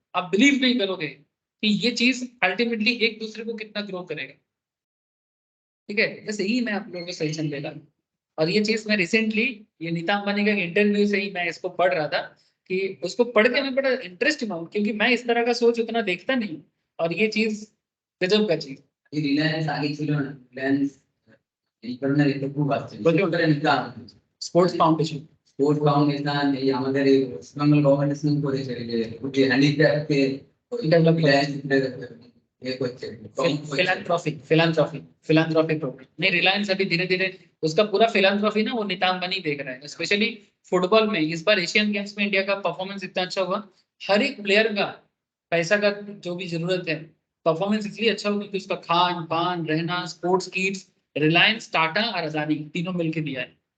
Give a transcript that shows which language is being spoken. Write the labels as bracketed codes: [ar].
[hi] आप बिलीव नहीं करोगे कि ये चीज अल्टीमेटली एक दूसरे को कितना ग्रो करेगा। ठीक है, जैसे ही मैं आप लोगों को सजेशन दे रहा हूँ। और ये चीज मैं रिसेंटली ये नीता अंबानी का इंटरव्यू से ही मैं इसको पढ़ रहा था कि उसको पढ़ के मैं बड़ा इंटरेस्ट हुआ, क्योंकि मैं इस तरह का सोच उतना देखता नहीं हूँ। और ये चीज गजब का चीज। [bn] রিলায়েন্স আগে ছিল না, রিলায়েন্স এই ধরনের এটা খুব আসছে, বিশেষ করে নিতা স্পোর্টস ফাউন্ডেশন স্পোর্টস ফাউন্ডেশন এই আমাদের এই ওয়েস্ট বেঙ্গল গভর্নমেন্ট করেছে যে যে হ্যান্ডিক্যাপকে [en] Develop [bn] রিলায়েন্স [hi] ये [bn] করছে [hi] फिलान्थ्रॉफी प्रोग्राम नहीं, रिलायंस अभी धीरे धीरे उसका पूरा फिलान्थ्रॉफी ना वो नीता अंबानी देख रहा है। स्पेशली फुटबॉल में इस बार एशियन गेम्स में इंडिया का परफॉर्मेंस इतना अच्छा हुआ, हर एक प्लेयर का पैसा का जो भी जरूरत है परफॉर्मेंस इसलिए अच्छा हुआ क्योंकि उसका खान पान रहना स्पोर्ट्स किट्स रिलायंस टाटा और अदानी तीनों मिलकर दिया है।